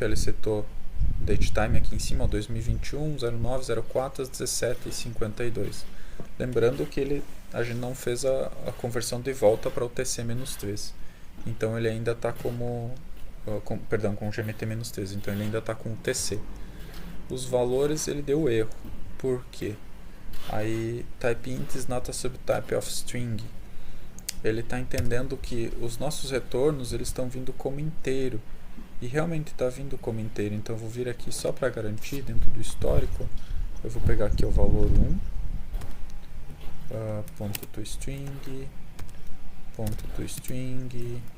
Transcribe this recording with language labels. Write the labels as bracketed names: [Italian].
[Portuguese] Ele setou datetime aqui em cima, ó, 2021, 09, 04, às 17h52. Lembrando que a gente não fez a conversão de volta para o TC-3. Então ele ainda está com GMT-3. Então ele ainda está com o TC. Os valores ele deu erro. Por quê? [English] Aí type int is not a subtype of string. [Portuguese] Ele está entendendo que os nossos retornos eles estão vindo como inteiro. E realmente está vindo como inteiro. Então eu vou vir aqui só para garantir dentro do histórico. Eu vou pegar aqui o valor 1. Ponto to string. Ponto to string.